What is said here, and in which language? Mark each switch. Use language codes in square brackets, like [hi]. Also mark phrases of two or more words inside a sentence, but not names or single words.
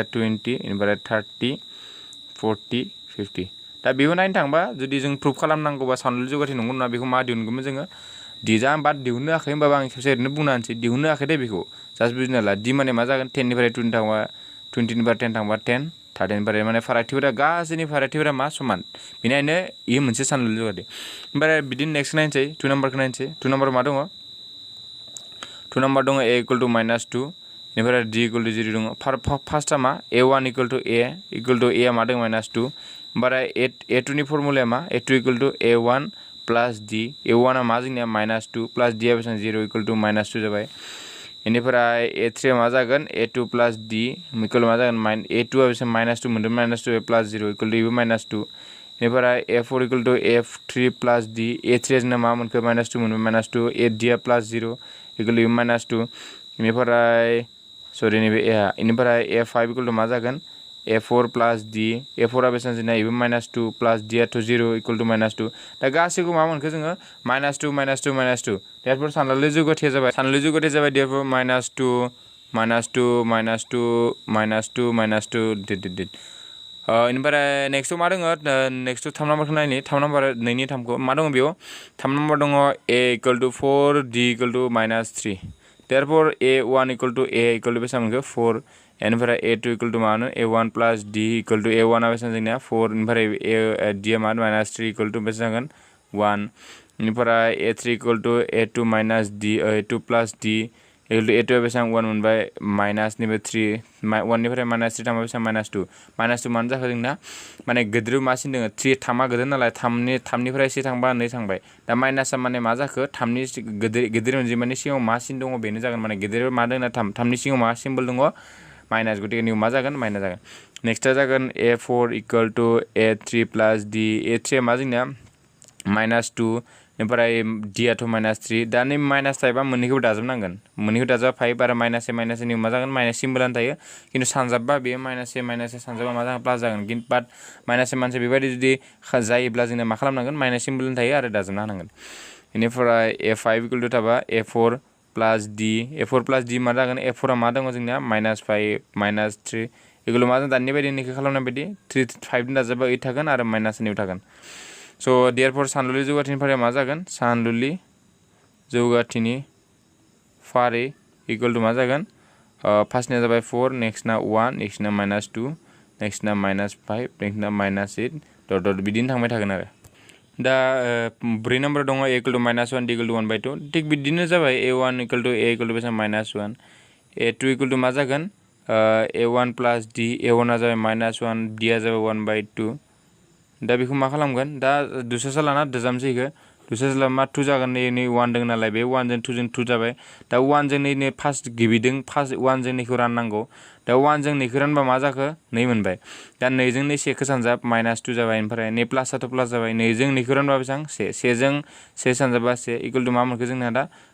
[brx] 20 इनिफ्राय 30 40 50 दा बेखौ नायनो थांबा जुदि जों प्रुफ खालामनांगौबा सानलुलि जौगाथि नंगौ नङा बेखौ मा दिहुनगौमोन जोङो दिजा बाद दिहुननो हायाखै होमबाबो आं खेबसे ओरैनो बुंना होनसै दिहुननो हायाखै दे बेखौ जास्ट बुजिना ला दि माने मा जागोन 10 निफ्राय 20 थांबा 20 निफ्राय 10 थांबा 10 30 निफ्राय माने फारागथिफोरा गासैनि फारागथिफोरा मा समान बेनिखायनो इयो मोनसे सानलुलि जौगाथि ओमफ्राय बिदिनो नेक्स्ट नायनोसै 2 नाम्बारखौ नायनोसै 2 नाम्बार मा दङ 2 नाम्बार दङ a [en] equal to [brx] -2 इनिफ्राय d [en] equal to [brx] 0 दङ फार्स्टआ मा a1 [en] equal to a equal to [brx] a मा दङ -2 ओमफ्राय a2 नि फर्मुलाया मा a2 [en] equal to [brx] a1 प्लास d a1 आ मा जोंनिया -2 प्लास d आ बेसेबां 0 [en] equal to [brx] -2 जाबाय इनिफ्राय a3 मा जागोन a2 प्लास d इक्वल मा जागोन a2 आ बेसेबां -2 मोनदों -2 [en] plus 0 equal to [brx] इबो -2 इनिफ्राय a4 [en] equal to a3 plus [brx] d a3 जोंना मा मोनखो -2 मोनबाय -2 d आ [en] plus 0 equal to [brx] इबो -2 इनिफ्राय सरि नैबे a इनिफ्राय a5 [en] equal to [brx] मा जागोन a4 प्लास d a4 आ बेसेबां जोंना इबो -2 प्लास d आथ' 0 [en] equal to [brx] -2 दा गासैखौ मा मोनखो जोङो -2 -2 देरफोर सानलुलि जौगाथिया जाबाय देरफोर -2 इनिफ्राय नेक्स्टआव मा दङ नेक्स्टआव 3 नाम्बारखौ नायनि 3 नाम्बार 2 नि 3खौ मा दङ बेयाव 3 नाम्बार दङ a [en] equal to [brx] 4 d [en] equal to [brx] -3 [en] therefore a1 equal to a equal to [brx] बेसेबां मोनखो 4 इनिफ्राय a2 [en] equal to [brx] मानो a1 [en] plus d equal to [brx] a1 आ बेसेबां जोंनिया 4 इनिफ्राय d आ मा -3 [en] equal to [brx] बेसेबां जागोन 1 इनिफ्राय a3 [en] equal to a2 minus d a2 plus d equal to [brx] a2 आ बेसेबां 1 मोनबाय माइनासनिफ्राय 3 1 निफ्राय -3 थांबा बेसेबां -2 -2 मानो जाखो जोंना माने गिदिर मासिन दङ 3 थामा गिदिर नालाय 3निफ्राय 1 थांबा 2 थांबाय दा माइनासआ माने मा जाखो 3नि गिदिर अनजिमानि सिगाङाव मा सिन दङ बेनो जागोन माने गिदिर मा दङ 3नि सिगाङाव मा सिम्बल दङ माइनास गतिके निउ मा जागोन माइनास जागोन नेक्स्टआ जागोन a4 [en] equal to a3 plus [brx] d a3 मा जोंनिया -2 ओमफ्राय डिआथ' -3 दा नै माइनास थायोबा मोननैखौबो दाजाबनांगोन मोननैखौ दाजाबा 5 आरो -a -a मा जागोन माइनास सिम्बलानो थायो खिन्थु सानजाबबा बेयो -a सानजाबा मा जागोन प्लास जागोन बाट -a बेबायदि जुदि जायोब्ला जोंना मा खालामनांगोन माइनास सिम्बलानो थायो आरो दाजाबना होनांगोन बेनिफ्राय a5 = थाबा a4 + d a4 + d मा जागोन a4 आ मा दङ जोंनिया -5 -3 एগুলো मा जों दानि बायदि निखौ खालामनाय बायदि 3 5 दाजाबा 8 थागोन आरो -2 थागोन स' देयरफर सानलुलि जौगाथिनि फारिया मा जागोन सानलुलि जौगाथिनि फारि = मा जागोन फार्स्टनिया जाबाय 4 नेक्स्टना 1 नेक्स्टना -2 नेक्स्टना -5 नेक्स्टना -8 डट बिदिनो थांबाय थागोन आरो दा 4 नम्बर दङ a = -1 d = 1/2 थिग बिदिनो जाबाय a1 = a = बेसेबां -1 a2 = मा जागोन a1 + d a1 आ जाबाय -1 d आ जाबाय 1/2 दा बेखौ मा खालामगोन दा दुसरा लाना दाजाबनोसै इखो दुसरा मा 2 जागोन नै 1 दङ नालाय बे 1 जों 2 जों 2 जाबाय दा 1 जों नै फार्स्ट गिबिदों फार्स्ट 1 जों नैखौ राननांगौ दा 1 जों नैखौ रानबा मा जाखो 2 मोनबाय दा 2 जों 2 सेखौ सानजाब -2 जाबाय ओमफ्राय नै प्लासआथ' प्लास जाबाय 2 जों नैखौ रानबा बेसेबां 1 1 जों 1 सानजाबा 1 = मा मोनखो जोंना दा